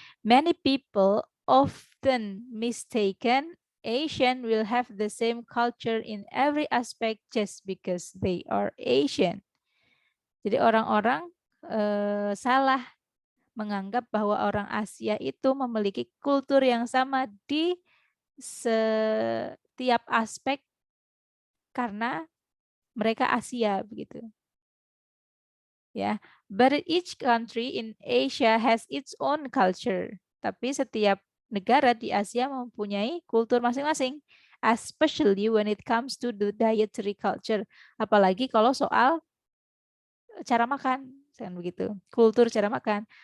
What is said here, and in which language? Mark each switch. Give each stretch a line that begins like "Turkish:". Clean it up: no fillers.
English: Many people often mistaken Asian will have the same culture in every aspect just because they are Asian.
Indonesian: Jadi orang-orang salah menganggap bahwa orang Asia itu memiliki kultur yang sama di setiap aspek karena mereka Asia begitu.
English: Ya, but each country in Asia has its own culture.
Indonesian: Tapi setiap negara di Asia mempunyai kultur masing-masing,
English: especially when it comes to the dietary culture.
Indonesian: Apalagi kalau soal cara makan, kan begitu. Kultur cara makan.